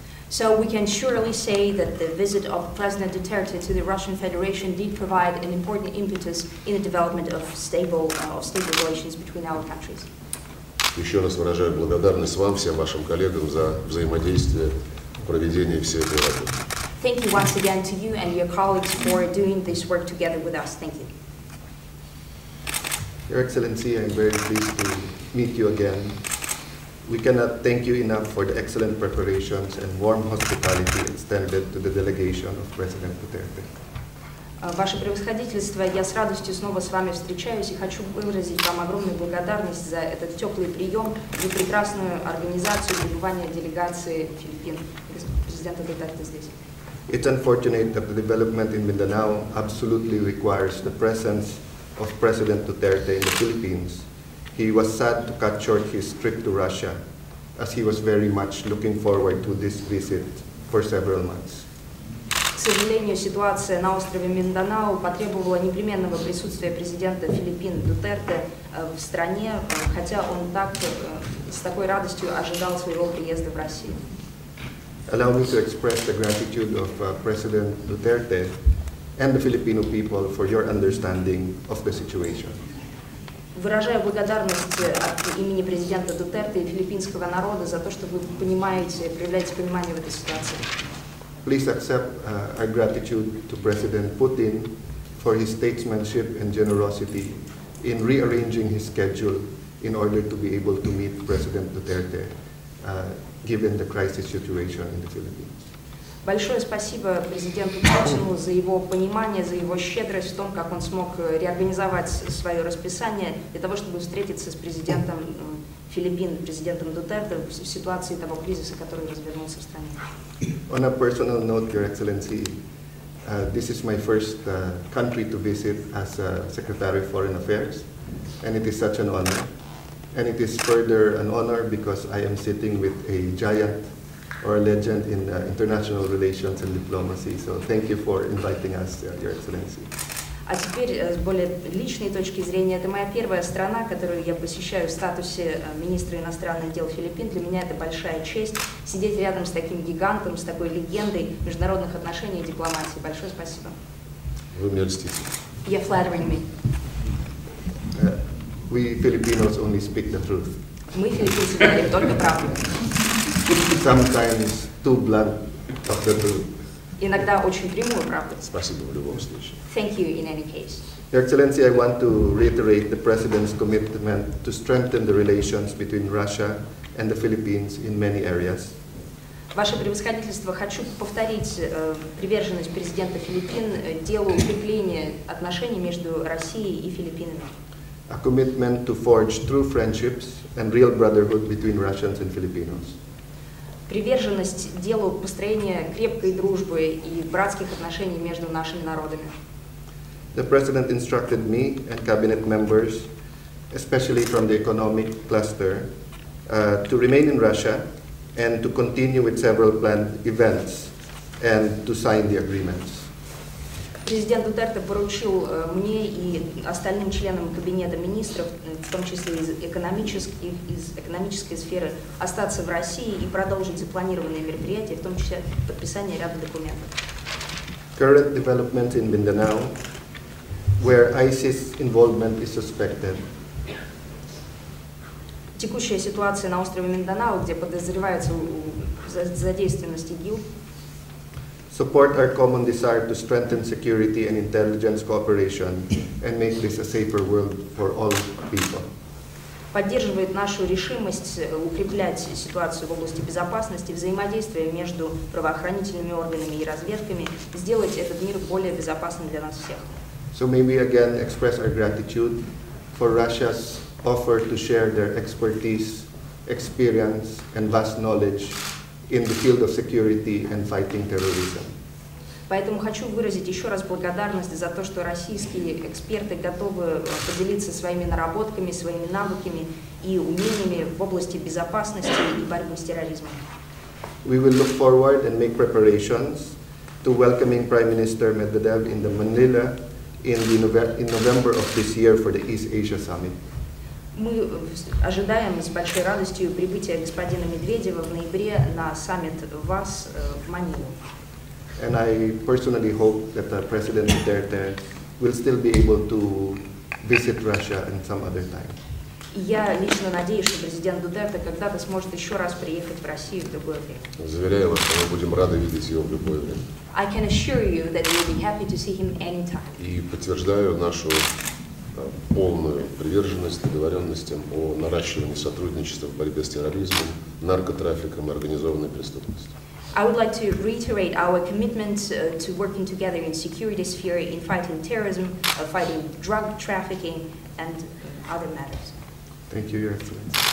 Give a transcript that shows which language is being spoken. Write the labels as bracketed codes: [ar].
[en] So we can surely say that the visit of President Duterte to the Russian Federation did provide an important impetus in the development of stable relations between our countries. [ru] Еще раз выражаю благодарность вам, всем вашим коллегам за взаимодействие в проведении всей этой работы. [en] Thank you once again to you and your colleagues for doing this work together with us. Thank you. Your Excellency, I'm very pleased to meet you again. We cannot thank you enough for the excellent preparations and warm hospitality extended to the delegation of President Duterte. [ru] Ваше превосходительство, я с радостью снова с вами встречаюсь и хочу выразить вам огромную благодарность за этот теплый прием и прекрасную организацию пребывания делегации Филиппин. Президента Дутерте здесь. [en] It's unfortunate that the development in Mindanao absolutely requires the presence of President Duterte in the Philippines. He was sad to cut short his trip to Russia, as he was very much looking forward to this visit for several months. [ru] К сожалению, ситуация на острове Минданао потребовала непременного присутствия президента Филиппин Дутерте в стране, хотя он с такой радостью ожидал своего приезда в Россию. [en] Allow me to express the gratitude of President Duterte and the Filipino people for your understanding of the situation. [ru] Выражаю благодарность от имени президента Дутерте и филиппинского народа за то, что вы понимаете, проявляете понимание в этой ситуации. [en] Please accept our gratitude to President Putin for his statesmanship and generosity in rearranging his schedule in order to be able to meet President Duterte, given the crisis situation in the Philippines. [ru] Большое спасибо президенту Путину за его понимание, за его щедрость в том, как он смог реорганизовать свое расписание для того, чтобы встретиться с президентом Филиппин президентом Дутерте в ситуации того кризиса, который развернулся в стране. [en] On a personal note, Your Excellency, this is my first country to visit as Secretary of Foreign Affairs, and it is such an honor. And it is further an honor because I am sitting with a giant or a legend in international relations and diplomacy. So thank you for inviting us, Your Excellency. [ru] А теперь, с более личной точки зрения, это моя первая страна, которую я посещаю в статусе министра иностранных дел Филиппин. Для меня это большая честь сидеть рядом с таким гигантом, с такой легендой международных отношений и дипломатии. Большое спасибо. Вы мне льстите. [en] You're flattering me. We Filipinos only speak the truth. [ru] Мы, филиппинцы, говорим только правду. [en] Sometimes too blunt of the truth. [ru] Иногда очень прямую правду. Спасибо в любом случае. [en] Thank you in any case. Your Excellency, I want to reiterate the President's commitment to strengthen the relations between Russia and the Philippines in many areas. [ru] Ваше превосходительство, хочу повторить приверженность президента Филиппин делу укрепления отношений между Россией и Филиппинами. [en] A commitment to forge true friendships and real brotherhood between Russians and Filipinos. [ru] Приверженность делу построения крепкой дружбы и братских отношений между нашими народами. [en] The President instructed me and cabinet members, especially from the economic cluster, to remain in Russia and to continue with several planned events and to sign the agreements. [ru] Президент Дутерте поручил мне и остальным членам Кабинета министров, в том числе из экономической сферы, остаться в России и продолжить запланированные мероприятия, в том числе подписание ряда документов. [en] Current developments in Mindanao, where ISIS involvement is suspected. [ru] Текущая ситуация на острове Минданао, где подозревается задействованность ИГИЛ, [en] Support our common desire to strengthen security and intelligence cooperation and make this a safer world for all people. [ru] поддерживает нашу решимость укреплять ситуацию в области безопасности, взаимодействия между правоохранительными органами и разведками, сделать этот мир более безопасным для нас всех. [en] So may we again express our gratitude for Russia's offer to share their expertise, experience, and vast knowledge in the field of security and fighting terrorism. [ru] Поэтому хочу выразить еще раз благодарность за то, что российские эксперты готовы поделиться своими наработками, своими навыками и умениями в области безопасности и борьбы с терроризмом. [en] We will look forward and make preparations to welcoming Prime Minister Medvedev in the Manila in November of this year for the East Asia Summit. [ru] Мы ожидаем с большой радостью прибытия господина Медведева в ноябре на саммит ВАС в Манилу. [en] And I personally hope that President Duterte will still be able to visit Russia in some other time. [ru] И я лично надеюсь, что президент Дутерте когда-то сможет еще раз приехать в Россию в другое время. Заверяю вас, что мы будем рады видеть его в любое время. [en] I can assure you that we will be happy to see him anytime. [ru] И подтверждаю нашу полную приверженность договоренностям о наращивании сотрудничества в борьбе с терроризмом, наркотрафиком и организованной преступностью. [en] I would like to reiterate our commitment to working together in security sphere, in fighting terrorism, fighting drug trafficking, and other matters. Thank you, Your Excellency.